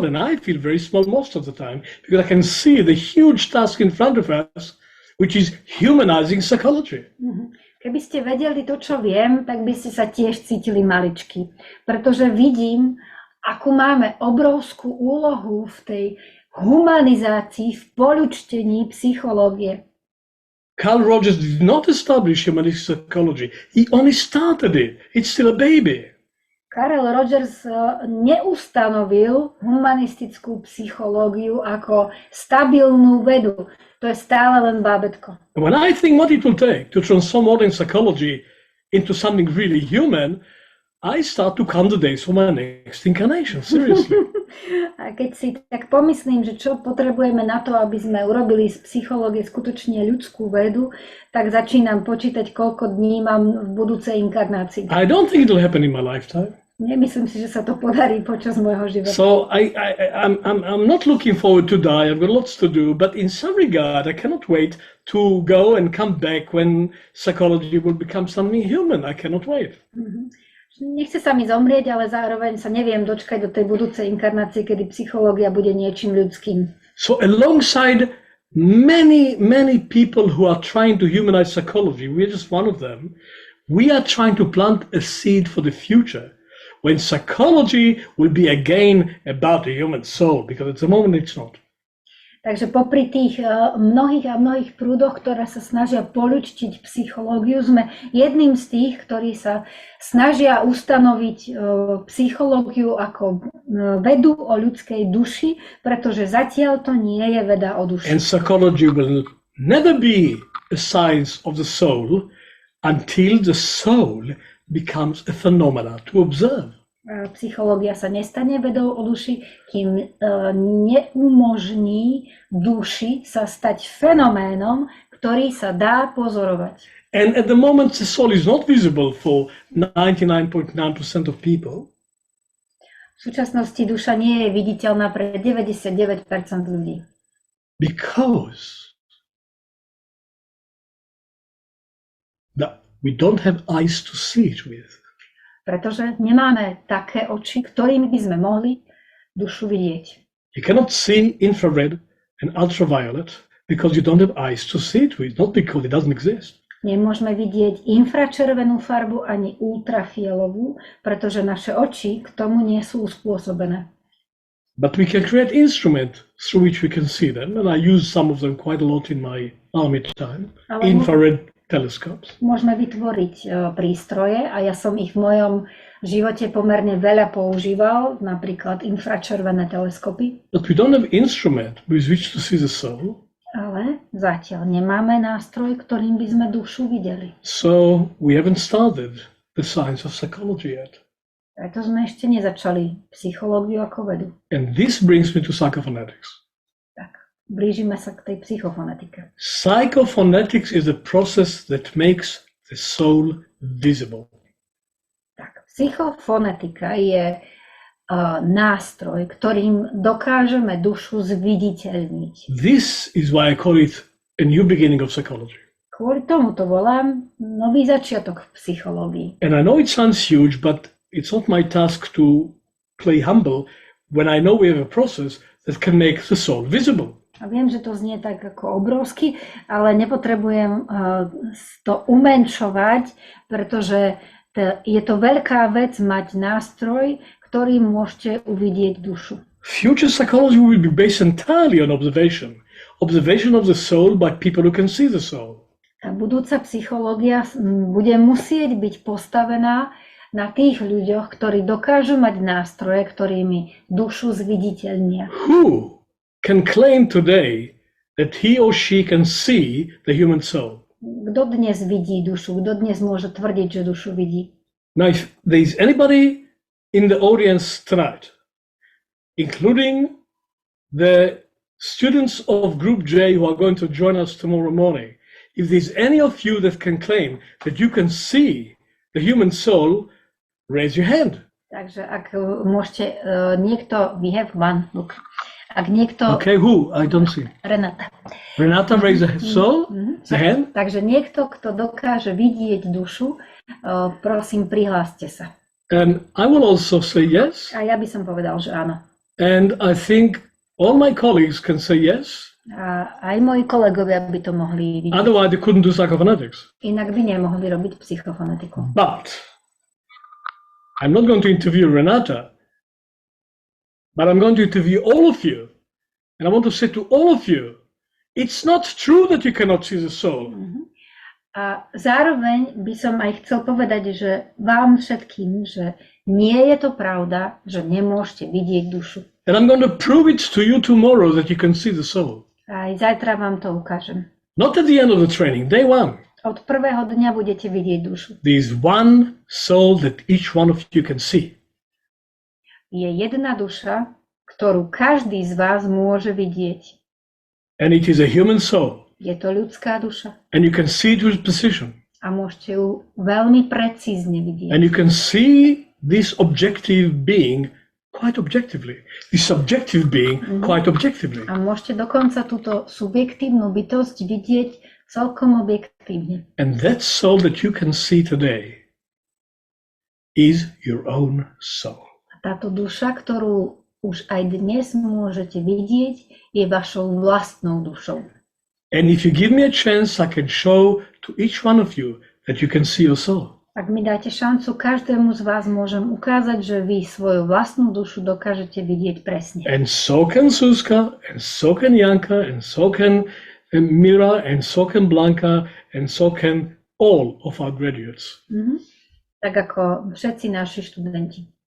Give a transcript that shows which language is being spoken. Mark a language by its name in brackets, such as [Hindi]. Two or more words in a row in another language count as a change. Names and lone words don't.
[English] And I feel very small most of the time. Because I can see the huge task in front of us, which is humanizing psychology. [Slovak] Keby ste vedeli to, čo viem, tak by ste sa tiež cítili maličky. Pretože vidím, akú máme obrovskú úlohu v tej humanizácii, v poľučtení psychológie. [English] Carl Rogers did not establish humanistic psychology. He only started it. It's still a baby. [Slovak] Carl Rogers neustanovil humanistickú psychológiu ako stabilnú vedu. To je stále len bábätko. [English] And when I think what it will take to transform modern psychology into something really human, I start to count the days for my next incarnation. Seriously. [Slovak] A keď si tak pomyslím, že čo potrebujeme na to, aby sme urobili z psychológie skutočne ľudskú vedu, tak začínam počítať, koľko dní mám v budúcej inkarnácii. [English] I don't think it will happen in my lifetime. [Slovak] Nemyslím si, že sa to podarí počas môjho života. [English] So I'm not looking forward to die. I've got lots to do, but in some regard, I cannot wait to go and come back when psychology will become something human. I cannot wait. [Slovak] Nechce sa mi zomrieť, ale zároveň sa neviem dočkať do tej budúcej inkarnácie, kedy psychológia bude niečím ľudským. [English] So alongside many people who are trying to humanize psychology, we're just one of them, we are trying to plant a seed for the future when psychology will be again about the human soul, because at the moment it's not. [Slovak] Takže popri tých mnohých prúdoch, ktoré sa snažia poľučtiť psychológiu, sme jedným z tých, ktorí sa snažia ustanoviť psychológiu ako vedu o ľudskej duši, pretože zatiaľ to nie je veda o duši. [English] And psychology will never be a science of the soul until the soul becomes a phenomena to observe. [Slovak] Psychológia sa nestane vedou o duši, kým neumožní duši sa stať fenoménom, ktorý sa dá pozorovať. [English] And at the moment the soul is not visible for 99.9% of people. [Slovak] V súčasnosti duša nie je viditeľná pre 99% ľudí. [English] Because we don't have eyes to see it with. [Slovak] Pretože nemáme také oči, ktorými by sme mohli dušu vidieť. [English] You cannot see infrared and ultraviolet because you don't have eyes to see it with, not because it doesn't exist. [Slovak] Nemôžeme vidieť infračervenú farbu ani ultrafielovú, pretože naše oči k tomu nie sú uspôsobené. [English] But we can create instruments through which we can see them, and I use some of them quite a lot in my army time. Infrared telescopes. [Slovak] Môžeme vytvoriť prístroje a ja som ich v mojom živote pomerne veľa používal, napríklad infračervené teleskopy. [English] But we don't have instrument with which to see the soul. [Slovak] Ale zatiaľ nemáme nástroj, ktorým by sme dušu videli. [English] So we haven't started the science of psychology yet. [Slovak] Preto sme ešte nezačali psychológiu ako vedu. [English] And this brings me to psychophonetics. [Slovak] Tak, blížime sa k tej psychofonetike. [English] Psychophonetics is a process that makes the soul visible. [Slovak] Tak, psychofonetika je nástroj, ktorým dokážeme dušu zviditeľniť. [English] This is why I call it a new beginning of psychology. [Slovak] Kvôli tomu to volám nový začiatok v psychológii. [English] And I know it sounds huge, but it's not my task to play humble when I know we have a process that can make the soul visible. [Slovak] A viem, že to znie tak ako obrovsky, ale nepotrebujem to umenšovať, pretože je to veľká vec mať nástroj, ktorým môžete uvidieť dušu. [English] Future psychology will be based entirely on observation. Observation of the soul by people who can see the soul. [Slovak] Tá budúca psychológia bude musieť byť postavená na tých ľuďoch, ktorí dokážu mať nástroje, ktorými dušu zviditeľnia. [English] Who can claim today that he or she can see the human soul? [Slovak] Kto dnes vidí dušu? Kto dnes môže tvrdiť, že dušu vidí? [English] Now, if there is anybody in the audience tonight, including the students of Group J who are going to join us tomorrow morning, if there's any of you that can claim that you can see the human soul, raise your hand. [Slovak] Takže ak môžete, niekto, [English] we have one, look. [Slovak] Ak niekto... [English] Okay, who? I don't see. Renata. Renata, raise the soul, the hand. [Slovak] Takže niekto, kto dokáže vidieť dušu, prosím, prihláste sa. [English] And I will also say yes. [Slovak] A ja by som povedal, že áno. [English] And I think all my colleagues can say yes. [Slovak] A aj moji kolegovia by to mohli vidieť. [English] Otherwise, they couldn't do psychophonetics. [Slovak] Inak by nemohli robiť psychofonetiku. [English] But I'm not going to interview Renata, but I'm going to interview all of you. And I want to say to all of you, it's not true that you cannot see the soul. [Slovak] A zároveň by som aj chcel povedať, že vám všetkým, že nie je to pravda, že nemôžete vidieť dušu. [English] And I'm going to prove it to you tomorrow that you can see the soul. [Slovak] Aj zajtra vám to ukážem. [English] Not at the end of the training, day one. [Slovak] Od prvého dňa budete vidieť dušu. [English] There is one soul that each one of you can see. [Slovak] Je jedna duša, ktorú každý z vás môže vidieť. [English] And it is a human soul. [Slovak] Je to ľudská duša. [English] And you can see it with precision. [Slovak] A môžete ju veľmi precízne vidieť. [English] And you can see this objective being quite objectively. This subjective being quite objectively. [Slovak] A môžete dokonca túto subjektívnu bytosť vidieť celkom objektívne. [English] And that soul that you can see today is your own soul. [Slovak] A táto duša, ktorú už aj dnes môžete vidieť, je vašou vlastnou dušou. [English] And if you give me a chance, I can show to each one of you that you can see your soul. [Slovak] Ak mi dáte šancu, každému z vás môžem ukázať, že vy svoju vlastnú dušu dokážete vidieť presne. [English] And so can Suska, and so can Janka, and so can Mira, and so can Blanca, and so can all of our graduates. [Slovak] Tak ako všetci naši študenti.